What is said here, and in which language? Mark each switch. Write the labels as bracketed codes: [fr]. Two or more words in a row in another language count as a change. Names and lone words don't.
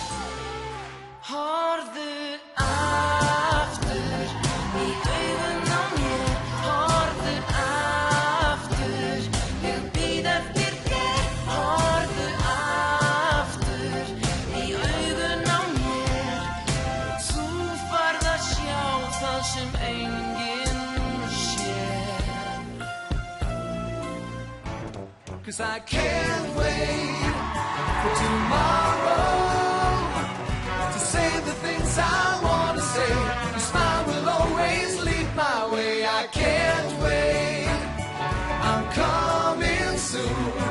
[is] Horfðu aftur í augun á mér, horfðu aftur, ég bíð eftir þér. Horfðu aftur í augun á mér, þú færð að sjá það sem enginn sér. [en] 'Cause I can't wait for tomorrow to say the things I want to say. Your smile will always lead my way. I can't wait, I'm coming soon.